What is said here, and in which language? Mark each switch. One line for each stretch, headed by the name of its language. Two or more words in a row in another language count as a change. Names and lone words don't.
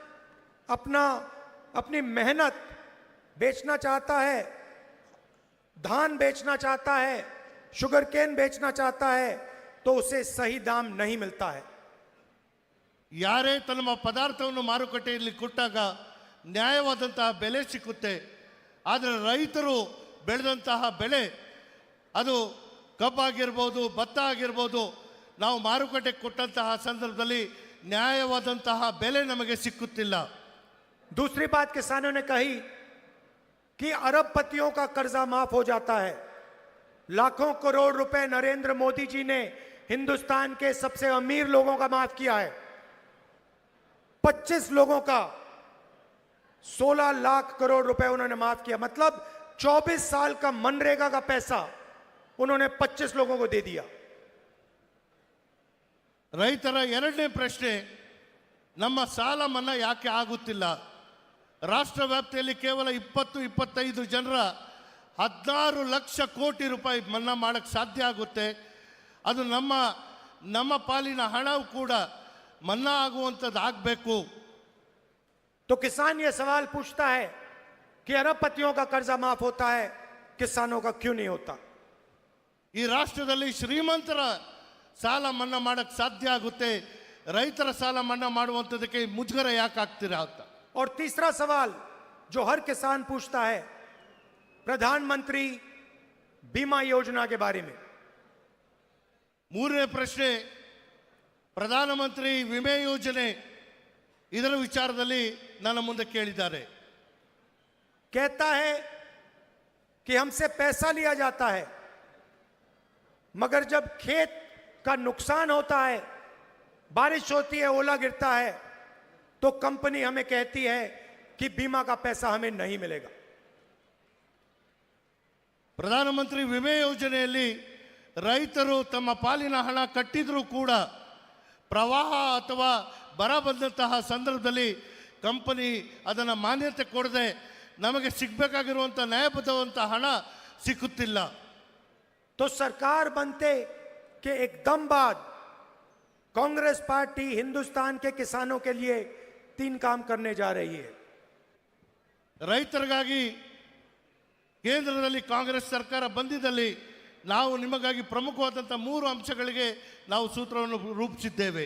Hindi: अपनी मेहनत बेचना चाहता है, धान बेचना चाहता है,
English: sugar cane
Hindi: बेचना चाहता है, तो उसे सही दाम नहीं मिलता है।
Kannada: ಯಾರೇ ತಮ್ಮ ಪದಾರ್ಥವನ್ನು ಮಾರುಕಟ್ಟೆಯಲ್ಲಿ ಕೊಟ್ಟಾಗ ನ್ಯಾಯವಾದಂತಹ ಬೆಲೆ ಸಿಕ್ಕುತ್ತೆ. ಆದರೆ ರೈತರು ಬೆಳೆದಂತಹ ಬೆಳೆ, ಅದು ಕಬ್ಬಾಗಿರ್ಬೋದು, ಭತ್ತ ಆಗಿರ್ಬೋದು, ನಾವು ಮಾರುಕಟ್ಟೆಗೆ ಕೊಟ್ಟಂತಹ ಸಂದರ್ಭದಲ್ಲಿ ನ್ಯಾಯವಾದಂತಹ ಬೆಲೆ ನಮಗೆ ಸಿಕ್ಕುತ್ತಿಲ್ಲ.
Hindi: दूसरी बात किसानों ने कही कि अरबपतियों का कर्जा माफ हो जाता है। लाखों करोड़ रुपए नरेंद्र मोदी जी ने हिंदुस्तान के सबसे अमीर लोगों का माफ किया है। 25 लोगों का 16 लाख करोड़ रुपए उन्होंने माफ किया, मतलब 24 साल का मनरेगा का पैसा उन्होंने 25 लोगों को दे दिया।
Kannada: ರೈತರ ಎರಡನೇ ಪ್ರಶ್ನೆ, ನಮ್ಮ ಸಾಲ ಮನ್ನಾ ಯಾಕೆ ಆಗುತ್ತಿಲ್ಲ? ರಾಷ್ಟ್ರ ವ್ಯಾಪ್ತಿಯಲ್ಲಿ ಕೇವಲ 20-25 ಜನರ 16 ಲಕ್ಷ ಕೋಟಿ ರೂಪಾಯಿ ಮನ್ನಾ ಮಾಡಕ್ಕೆ ಸಾಧ್ಯ ಆಗುತ್ತೆ. ಅದು ನಮ್ಮ ಪಾಲಿನ ಹಣವು ಕೂಡ ಮನ್ನಾ ಆಗುವಂಥದ್ದು ಆಗಬೇಕು.
Hindi: तो किसान ये सवाल पूछता है कि अरबपतियों का कर्जा माफ होता है, किसानों का क्यों नहीं होता?
Kannada: ಈ ರಾಷ್ಟ್ರದಲ್ಲಿ ಶ್ರೀಮಂತರ ಸಾಲ ಮನ್ನಾ ಮಾಡಕ್ಕೆ ಸಾಧ್ಯ ಆಗುತ್ತೆ, ರೈತರ ಸಾಲ ಮನ್ನಾ ಮಾಡುವಂಥದ್ದಕ್ಕೆ ಮುಜುಗರ ಯಾಕೆ ಆಗ್ತೀರಾ ಅಂತ.
Hindi: और तीसरा सवाल जो हर किसान पूछता है, प्रधानमंत्री बीमा योजना के बारे में।
Kannada: ಮೂರನೇ ಪ್ರಶ್ನೆ, ಪ್ರಧಾನಮಂತ್ರಿ ವಿಮೆ ಯೋಜನೆ, ಇದರ ವಿಚಾರದಲ್ಲಿ ನನ್ನ ಮುಂದೆ ಕೇಳಿದ್ದಾರೆ.
Hindi: कहता है कि हमसे पैसा लिया जाता है, मगर जब खेत का नुकसान होता है, बारिश होती है, ओला गिरता है, तो कंपनी हमें कहती है कि बीमा का पैसा हमें नहीं मिलेगा।
Kannada: ಪ್ರಧಾನಮಂತ್ರಿ ವಿಮೆ ಯೋಜನೆಯಲ್ಲಿ ರೈತರು ತಮ್ಮ ಪಾಲಿನ ಹಣ ಕಟ್ಟಿದ್ರೂ ಕೂಡ ಪ್ರವಾಹ ಅಥವಾ ಬರ ಬಂದಂತಹ ಸಂದರ್ಭದಲ್ಲಿ ಕಂಪನಿ ಅದನ್ನು ಮಾನ್ಯತೆ ಕೊಡದೆ ನಮಗೆ ಸಿಗಬೇಕಾಗಿರುವಂಥ ನ್ಯಾಯಬದ್ಧವಂಥ ಹಣ ಸಿಕ್ಕುತ್ತಿಲ್ಲ.
Hindi: तो सरकार बनते के एकदम बाद कांग्रेस पार्टी हिंदुस्तान के किसानों के लिए 3 काम करने जा रही है।
Kannada: ರೈತರಿಗಾಗಿ ಕೇಂದ್ರದಲ್ಲಿ ಕಾಂಗ್ರೆಸ್ ಸರ್ಕಾರ ಬಂದಿದ್ದಲ್ಲಿ ನಾವು ನಿಮಗಾಗಿ ಪ್ರಮುಖವಾದಂಥ 3 ಅಂಶಗಳಿಗೆ ನಾವು ಸೂತ್ರವನ್ನು ರೂಪಿಸಿದ್ದೇವೆ.